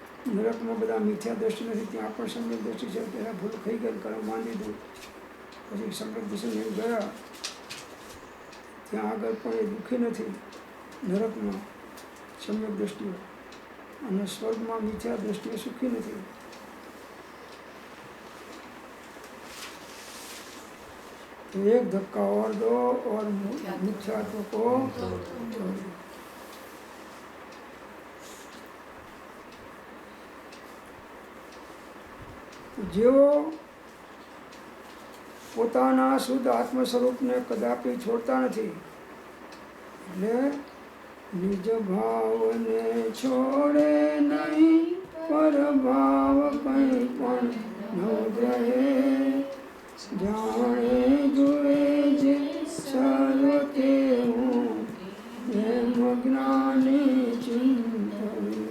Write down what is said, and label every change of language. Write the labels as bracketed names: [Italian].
[Gujarati] નરકમાં બધા મિથ્યા દ્રષ્ટિ નથી, ત્યાં પણ સમ્યક દ્રષ્ટિ છે. પહેલાં ભૂલ ખાઈ ગઈ, કર્મ માંડી દીધું, પછી સમ્યક દર્શન ગયા, ત્યાં આગળ પણ એ દુઃખી નથી. નરકમાં સમ્યક દ્રષ્ટિઓ, અને સ્વર્ગમાં મિથ્યા દ્રષ્ટિએ સુખી નથી. [Hindi] तो एक धक्का और दो और मिथ्यात्व को छोड़ दो। [Gujarati] જેઓ પોતાના શુદ્ધ આત્મ સ્વરૂપને કદાપી છોડતા નથી, એટલે નિજ ભાવને છોડે નહીં, પર ભાવ કંઈ પણ ન રહે, જાણે જુએ જે સર્વ તેવું એમ જ્ઞાની ચિંતન।